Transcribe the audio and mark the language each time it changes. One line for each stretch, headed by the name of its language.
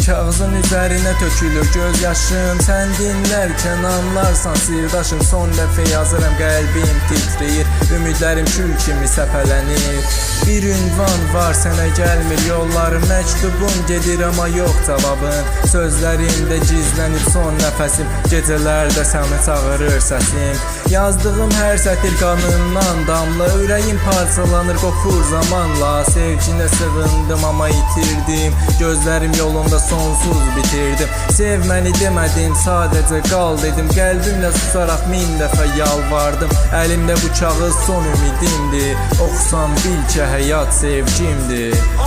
Turkish: Kağızın üzerine tökülür göz yaşım, sen dinlerken anlarsan sirdaşım.
Azerbaijani: Son dəfə yazıram, qəlbim titrəyir, ümidlərim kül kimi səpələnir. Bir ünvan var, sənə gəlmir yollarım, məktubum gedir amma yox cavabın. Sözlərimdə gizlənib son nəfəsim, gecələrdə səni çağırır səsim. Yazdığım hər sətir qanımdan damla, ürəyim parçalanır, qopur zamanla. Sevginə sığındım amma itirdim, gözlərim yolunda sonsuz bitirdim. Sev məni demədim, sadəcə qal dedim, qəlbimlə susaraq min dəfə yalvardım. Əlimdə bu kağız son ümidimdir, oxusan bil ki həyat sevgimdir.